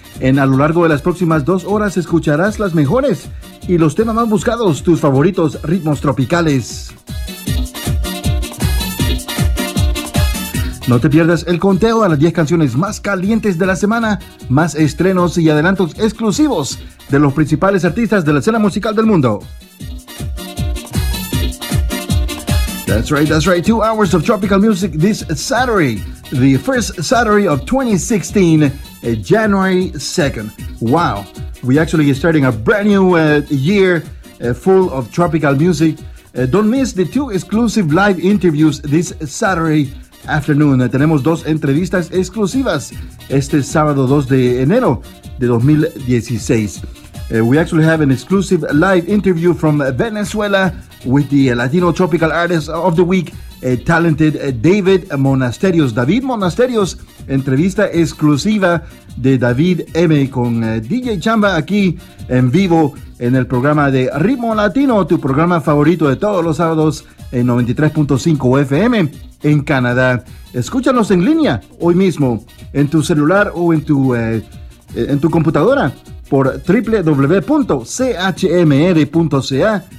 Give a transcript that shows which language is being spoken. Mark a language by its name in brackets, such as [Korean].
[Spanish] En a lo largo de las próximas dos horas escucharás las mejores y los temas más buscados, tus favoritos ritmos tropicales. No te pierdas el conteo a las 10 canciones más calientes de la semana, más estrenos y adelantos exclusivos de los principales artistas de la escena musical del mundo. [English] That's right, 2 hours of tropical music this Saturday, the first Saturday of 2016, January 2nd. Wow, we actually are starting a brand new year full of tropical music. Don't miss the two exclusive live interviews this Saturday afternoon. [Spanish] Tenemos dos entrevistas exclusivas este sábado 2 de enero de 2016. [English] We actually have an exclusive live interview from Venezuela with the Latino Tropical Artist of the Week, talented David Monasterios. [Spanish] David Monasterios, entrevista exclusiva de David M. con DJ Chamba aquí en vivo en el programa de Ritmo Latino, tu programa favorito de todos los sábados en 93.5 FM en Canadá. Escúchanos en línea hoy mismo en tu celular o en tu computadora por www.chmr.ca.